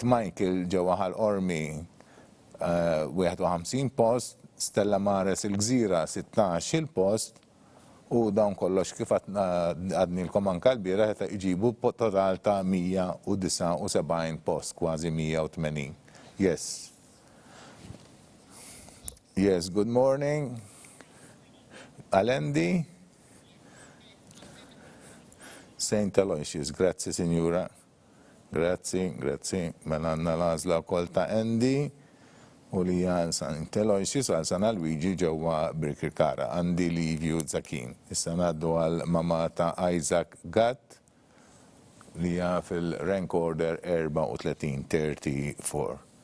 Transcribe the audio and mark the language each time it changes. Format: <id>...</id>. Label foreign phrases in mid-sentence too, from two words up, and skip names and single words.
<mt>Michael ġewwa Ormi 51 post, Stella Maris il-Gżira 16 post u dawn kollox kif għadnilkom anke l-bieraħ qed iġibu total ta' 179 post, kważi 180.</mt> <en>Yes. Yes, good morning. Alendi? St.</en> <mt>Aloysius, grazzi signora. Grazzi. Mela għandna l-għażla wkoll ta' Andy u li għal St. Aloysius għal San Luigi ġewwa Birkirkara, Andy Liviu Zakin. Issa ngħaddu għal mama ta' Isaac Gatt li hija fil-rank order 34.</mt>